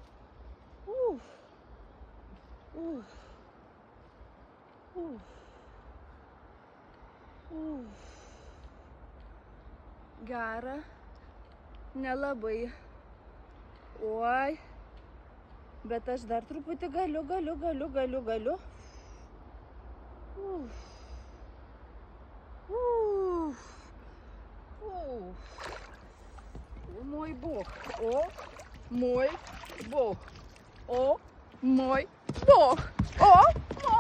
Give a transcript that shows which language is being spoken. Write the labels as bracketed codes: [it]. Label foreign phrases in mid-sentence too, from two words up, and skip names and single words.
[lt] Gera nelabai. Oi, bet aš dar truputį galiu. [ru] О мой Бог, о мой Бог, о мой Бог, о